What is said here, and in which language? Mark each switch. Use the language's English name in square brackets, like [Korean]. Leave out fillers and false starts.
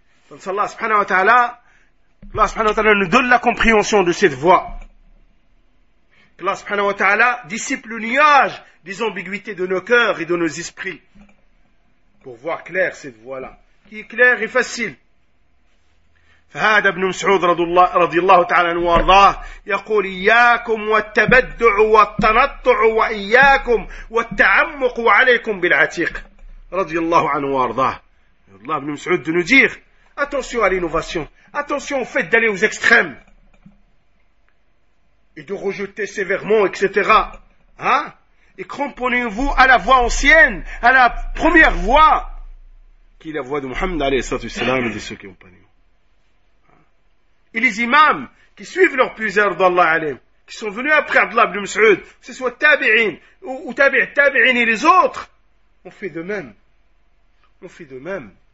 [French] Donc, Allah subhanahu wa ta'ala nous donne la compréhension de cette voie. Que Allah subhanahu wa ta'ala dissipe le nuage des ambiguïtés de nos cœurs et de nos esprits. Pour voir clair cette voie-là. Qui est claire et facile. [Arabic] فهذا ابن مسعود رضي الله تعالى عنه وارضاه يقول إياكم والتبدع والتنطع وإياكم والتعمق عليكم بالعتيق رضي الله عنه وارضاه الله ابن مسعود [French] de nous dire attention à l'innovation, attention au fait d'aller aux extrêmes et de rejeter sévèrement, etc. Hein? Et cramponnez-vous à la voie ancienne, à la première voie qui est la voie de Muhammad [Arabic] عليه الصلاة والسلام [French] et de ceux qui ont parlé. Et les imams qui suivent leur plusieurs d'Allah alayhim, qui sont venus après Abdullah ibn Mas'ud, que ce soit tabi'in ou tabi'in et les autres, ont fait de même. On fait de même.